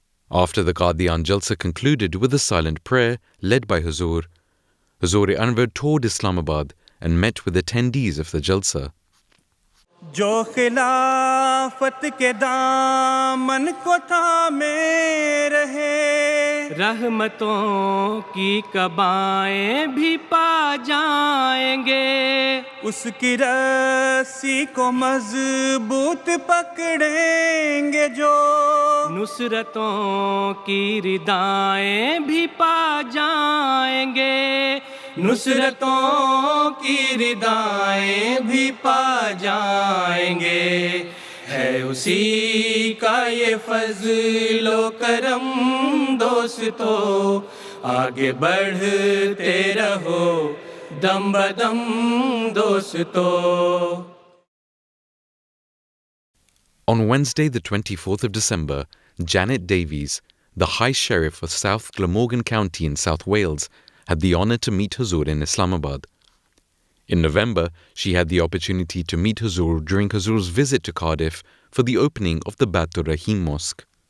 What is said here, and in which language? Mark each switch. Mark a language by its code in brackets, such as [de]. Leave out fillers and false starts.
[en] After the Qadian Jalsa concluded with a silent prayer led by Huzur, Huzur Anwar toured Islamabad and met with attendees of the Jalsa. [ur] جو خلافت کے دامن کو تھامے رہے، رحمتوں کی کبائیں بھی پا جائیں گے، اس کی رسی کو مضبوط پکڑیں گے جو، نصرتوں کی ردائیں بھی پا جائیں گے، نصرتوں کی ردائیں بھی پا جائیں گے، ہے اسی کا یہ فضل و کرم دوستو، آگے بڑھتے رہو دم بدم دوستو۔ [en] On Wednesday, the 24th of December, Janet Davies, the High Sheriff of South Glamorgan County in South Wales, had the honour to meet Huzur in Islamabad. In November, she had the opportunity to meet Huzur during Huzur's visit to Cardiff for the opening of the Batur Rahim Mosque.